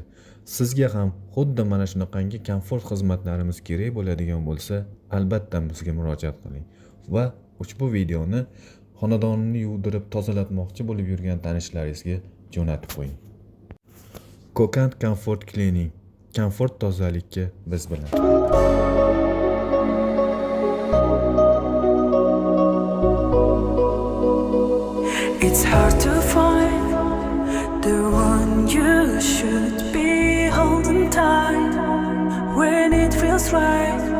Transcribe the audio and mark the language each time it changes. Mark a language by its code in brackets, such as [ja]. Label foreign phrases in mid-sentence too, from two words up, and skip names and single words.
[uz] Sizga ham xuddi mana shunaqangi komfort xizmatlarimiz kerak bo'ladigan bo'lsa, albatta bizga murojaat qiling va ushbu videoni xonadonni yuvdirib tozalatmoqchi bo'lib yurgan tanishlaringizga jo'natib qo'ying. Kokant Comfort Cleaning, komfort tozalikka biz bilan. [en] It's hard to find the one you should be holding tight when it feels right.